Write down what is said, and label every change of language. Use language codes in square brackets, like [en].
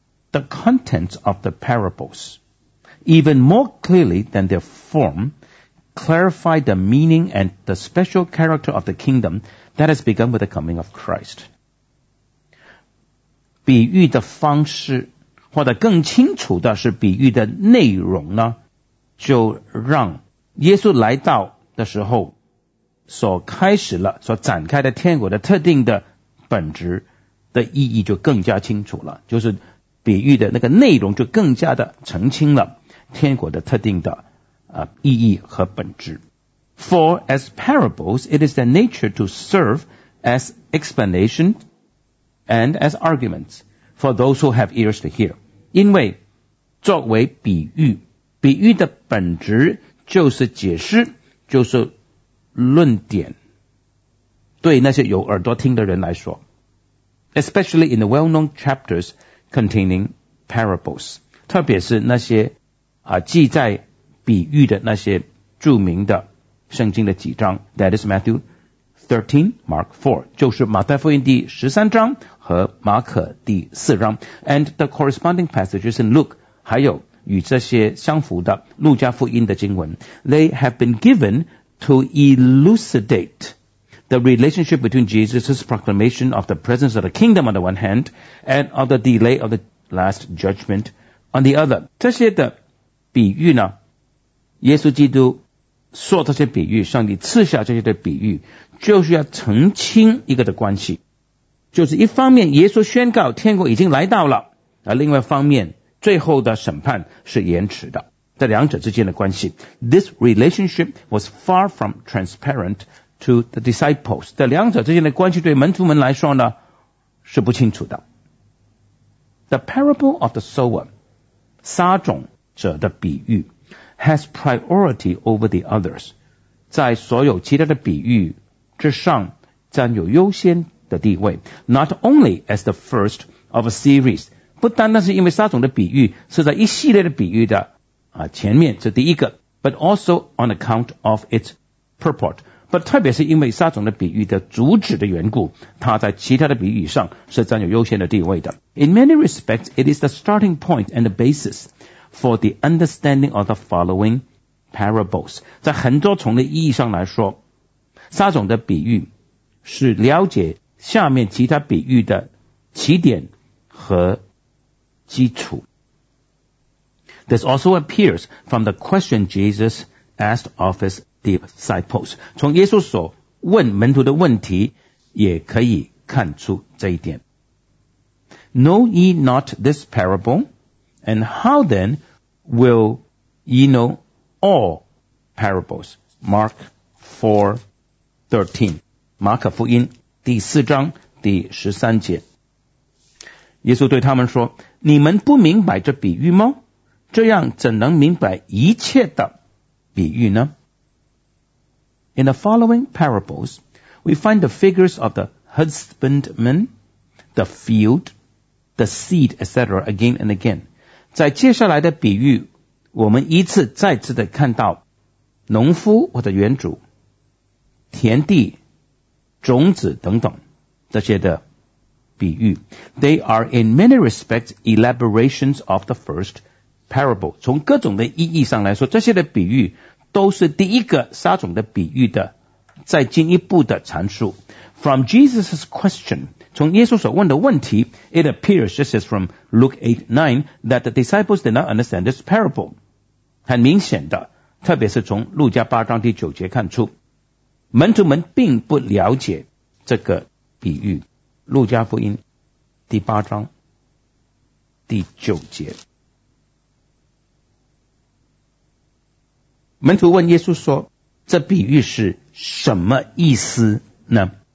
[en] The contents of the parables even more clearly than their form clarify the meaning and the special character of the kingdom that has begun with the coming of Christ. [zh] 比喻的方式或者更清楚的是比喻的内容呢，就让耶稣来到的时候所开始了所展开的天国的特定的本质的意义就更加清楚了，就是比喻的那个内容就更加的澄清了天国的特定的意义和本质。 [en] For as parables, it is the nature to serve as explanation and as arguments for those who have ears to hear. [zh] 因为作为比喻，比喻的本质就是解释，就是论点，对那些有耳朵听的人来说。 [en] Especially in the well-known chapters containing parables. [zh] 特别是那些记载比喻的那些著名的圣经的几章 [en] That is Matthew 13, Mark 4 [zh] 就是马太福音第十三章和马可第四章 [en] And the corresponding passages in Luke [zh] 还有与这些相符的路加福音的经文 [en] They have been given to elucidate the relationship between Jesus' proclamation of the presence of the kingdom on the one hand and of the delay of the last judgment on the other [zh] 这些的比喻呢耶稣基督说这些比喻，上帝赐下这些的比喻，就是要澄清一个的关系，就是一方面耶稣宣告天国已经来到了，而另外一方面最后的审判是延迟的，这两者之间的关系。 [en] This relationship was far from transparent to the disciples. [zh] 这两者之间的关系对门徒们来说呢是不清楚的。 [en] The parable of the sower [zh] 撒种者的比喻 [en] has priority over the others, [zh] 在所有其他的比喻之上占有优先的地位。 [en] Not only as the first of a series, [zh] 不单单是因为撒种的比喻是在一系列的比喻的前面是第一个， [en] but also on account of its purport, but [zh] 特别是因为撒种的比喻的主旨的缘故，它在其他的比喻上是占有优先的地位的。 [en] In many respects, it is the starting point and the basis,for the understanding of the following parables. [zh] 在很多重的意义上来说，撒种的比喻是了解下面其他比喻的起点和基础。 [en] This also appears from the question Jesus asked of his disciples. [zh] 从耶稣所问门徒的问题也可以看出这一点。 [en] Know ye not this parable? And how then will ye know all parables? [zh] Mark 4:13 马可福音第四章第十三节。耶稣对他们说，你们不明白这比喻吗？这样怎能明白一切的比喻呢？ [en] In the following parables, we find the figures of the husbandman, the field, the seed, etc. again and again. [zh] 在接下来的比喻，我们一次再次的看到农夫或者园主、田地、种子等等这些的比喻。 [en] They are in many respects elaborations of the first parable. [zh] 从各种的意义上来说，这些的比喻都是第一个撒种的比喻的再进一步的阐述。 [en] From Jesus' question, [zh] 从耶稣所问的问题 [en] it appears, just as from Luke 8:9, that the disciples did not understand this parable. [zh] 很明显的，特别是从路加八章第九节看出，门徒们并不了解这个比喻。路加福音第八章第九节，门徒问耶稣说，这比喻是什么意思呢？